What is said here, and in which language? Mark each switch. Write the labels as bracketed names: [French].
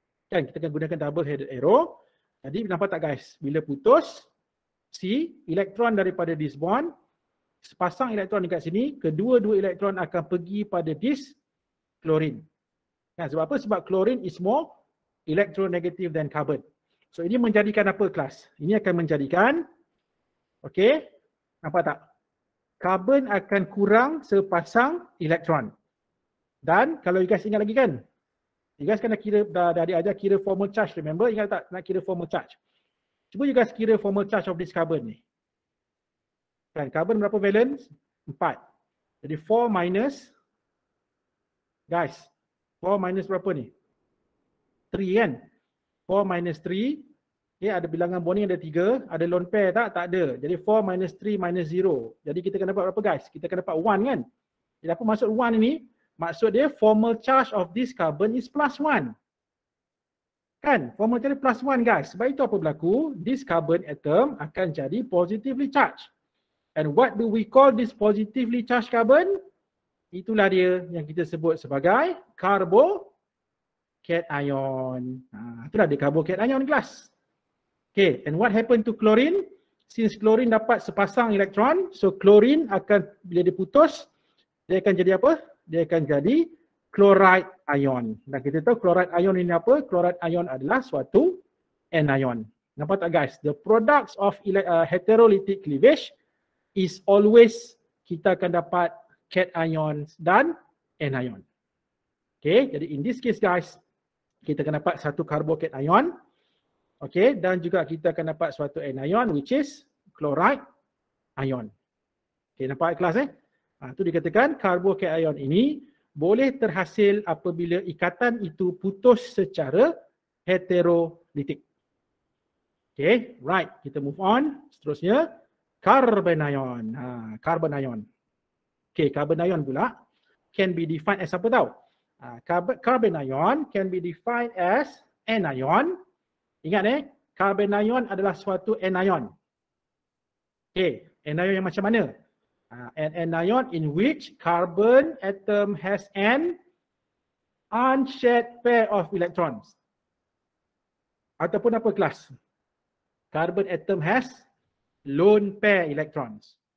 [Malay] Kan kita akan gunakan double headed arrow. Jadi nampak tak guys? Bila putus, si elektron daripada this bond, sepasang elektron dekat sini, kedua-dua elektron akan pergi pada this chlorine. Kan, sebab apa? [English] Sebab chlorine is more electronegative than carbon. [Malay] So ini menjadikan apa kelas? Ini akan menjadikan, okay, nampak tak? Carbon akan kurang sepasang elektron. Dan kalau you guys ingat lagi kan, you guys kan dah kira, dah diajar kira formal charge, [English] remember? [Malay] Ingat tak nak kira formal charge? Cuba you guys kira formal charge of this carbon ni. Kan, carbon berapa valence? 4. Jadi 4 minus, guys, 4 minus berapa ni? 3 kan? 4 minus 3, okay, ada bilangan bonding ada 3, ada lone pair tak? Tak ada. Jadi 4 minus 3 minus 0. Jadi kita akan dapat berapa guys? Kita akan dapat 1 kan? Jadi apa maksud 1 ini? Maksud dia [English] formal charge of this carbon is plus 1. Kan? Formal charge plus 1 guys. [Malay] Sebab itu apa berlaku? [English] This carbon atom akan jadi positively charged. And what do we call this positively charged carbon? [Malay] Itulah dia yang kita sebut sebagai carbocation ion. Itulah dia carbocation ion kelas. [English] Okay, and what happened to chlorine? [Malay] Since chlorine dapat sepasang elektron, so chlorine akan, bila dia putus, dia akan jadi apa? Dia akan jadi chloride ion. Dan kita tahu chloride ion ini apa? Chloride ion adalah suatu anion. Nampak tak guys? [English] The products of heterolytic cleavage is always [Malay] kita akan dapat [English] cation dan anion. [Malay] Okay, jadi [English] in this case [Malay] guys, kita akan dapat satu carbocation ion. Okay, dan juga kita akan dapat suatu anion [English] which is chloride ion. [Malay] Okay, nampak kelas itu dikatakan carbocation ion ini boleh terhasil apabila ikatan itu putus secara heterolitik. Okay, right. Kita move on. Seterusnya, carbon ion. Carbon ion. Okay, carbon ion pula [English] can be defined as [Malay] apa tau? [English] Carbon ion can be defined as anion. [Malay] Ingat carbon ion adalah suatu anion. Okay, anion yang macam mana? [English] An anion in which carbon atom has an unshared pair of electrons. [Malay] Ataupun apa kelas? [English] Carbon atom has lone pair electrons.